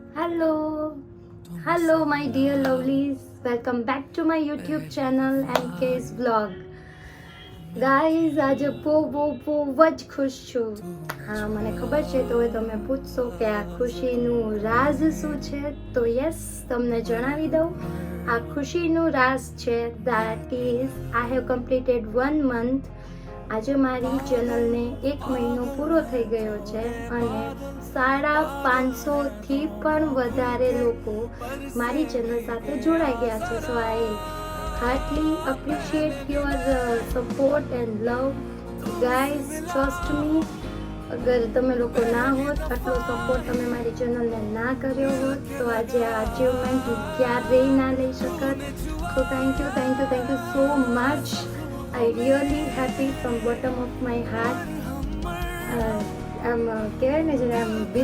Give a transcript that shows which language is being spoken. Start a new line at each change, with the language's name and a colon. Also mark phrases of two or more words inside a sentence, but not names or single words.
English: Hello, my dear lovelies. Welcome back to my YouTube channel MK's Vlog.
Gujarati: ગાઈઝ આજે બહુ જ ખુશ છું. હા, મને ખબર છે તો તમે પૂછશો કે આ ખુશીનું રાઝ શું છે, તો યસ, તમને જણાવી દઉં. આ ખુશીનું રાઝ છે
English: that is I have completed 1 month.
Gujarati: આજે મારી ચેનલને 1 મહિનો પૂરો થઈ ગયો છે અને 550થી પણ વધારે લોકો મારી ચેનલ સાથે જોડાઈ ગયા છે.
English: so I heartily appreciate your support and love. Guys, trust me,
Gujarati: અગર તમે લોકો ના હોત, આટલો સપોર્ટ તમે મારી ચેનલને ના કર્યો હોત તો આજે આ અચીવમેન્ટ હું ક્યારેય ના લઈ શકત.
English: so thank you so much. I really happy from bottom of my heart.
Gujarati: કહેવાય ને જ્યારે આમ